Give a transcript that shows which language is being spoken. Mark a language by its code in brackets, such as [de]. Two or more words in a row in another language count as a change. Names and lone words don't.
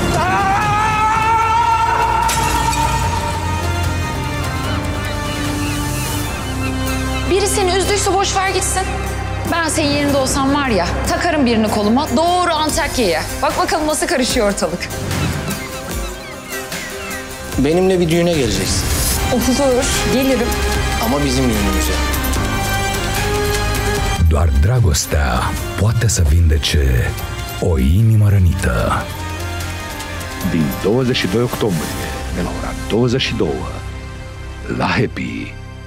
[tr] Biri seni üzdüyse boş ver gitsin. Ben senin yerinde olsam var ya, takarım birini koluma, doğru Antakya'ya. Bak bakalım nasıl karışıyor ortalık. Benimle bir düğüne geleceksin. Olur, gelirim. Ama bizim düğünümüze. [ro] Doar dragostea poate să vindece o inimă rănită. Din 22 octombrie, de la ora 22, la Happy.